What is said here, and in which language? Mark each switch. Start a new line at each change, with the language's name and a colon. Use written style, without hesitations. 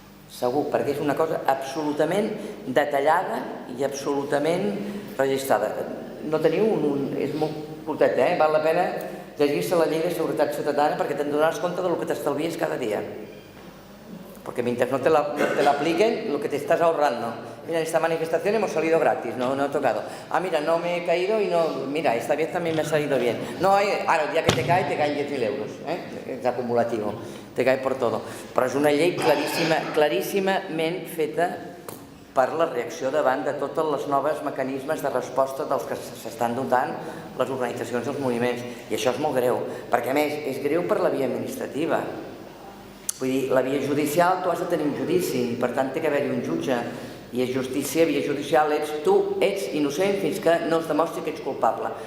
Catalan: Segur, perquè és una cosa absolutament detallada i absolutament registrada. No teniu és molt curtet, val la pena llegir-se la llei de seguretat ciutadana perquè te'n donaràs compte del que t'estalvies cada dia.
Spanish: Porque mientras no te la apliquen, lo que te estás ahorrando. Mira, en esta manifestación hemos salido gratis, no he tocado. Ah, mira, no me he caído y no... Mira, esta vez también me ha salido bien. No, ahora el día que te caen 10.000 euros, és acumulativo, te cae por todo.
Catalan: Però és una llei claríssimament feta per la reacció davant de tots els nous mecanismes de resposta dels que s'estan dotant les organitzacions i els moviments. I això és molt greu, perquè a més és greu per la via administrativa. Vull dir, la via judicial, tu has de tenir un judici, per tant té que haver-hi un jutge, i és justícia, via judicial, tu ets innocent fins que no es demostri que ets culpable.